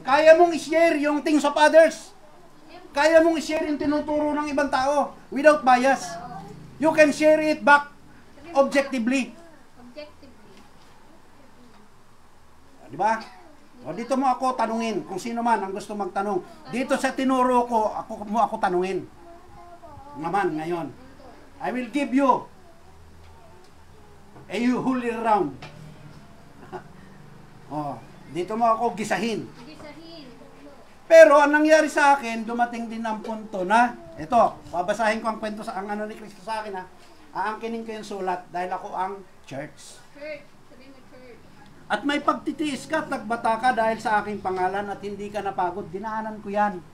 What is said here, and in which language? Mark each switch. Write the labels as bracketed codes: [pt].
[tl] Kaya mong i-share yung [en] things of others. [tl] Kaya mong i-share yung tinuturo ng ibang tao [en] without bias. You can share it back objectively. Objectively. [tl] Di ba? O dito mo ako tanungin kung sino man ang gusto magtanong. Dito sa tinuro ko, ako tanungin. Naman ngayon. [en] I will give you a holy round. [tl] O, dito mo ako gisahin. Gisahin. Pero ang nangyari sa akin, dumating din ang punto na, ito, babasahin ko ang kwento sa ang ano ni Cristo sa akin ha. Aangkinin ko yung sulat dahil ako ang church. Church. Sabi mo, church. At may pagtitiis ka at nagbata ka dahil sa aking pangalan at hindi ka napagod. Dinaanan ko yan.